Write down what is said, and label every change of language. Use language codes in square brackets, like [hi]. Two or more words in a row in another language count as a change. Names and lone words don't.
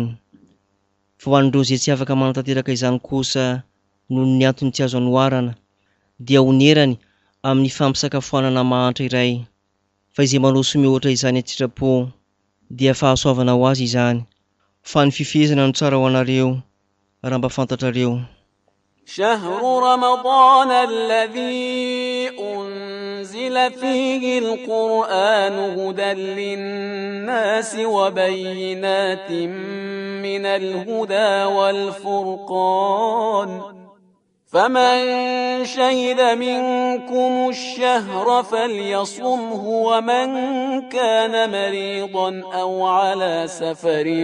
[mg] Fa ho an'ireo izay tsy afaka manatanteraka izany kosa noho ny antony tsy azo anoharana dia onerany amin'ny fampisakafoanana mahantra iray. Fa izay manao somehoatra izany an-tsitrapo dia fahasoavana ho azy izany, fa ny fifehezana no tsara ho anareo raha mba fantatrareo. [ar] شهر رمضان الذي أنزل فيه القرآن هدى للناس وبينات من الهدى والفرقان فمن شهد منكم الشهر فليصمه ومن كان مريضا أو على سفر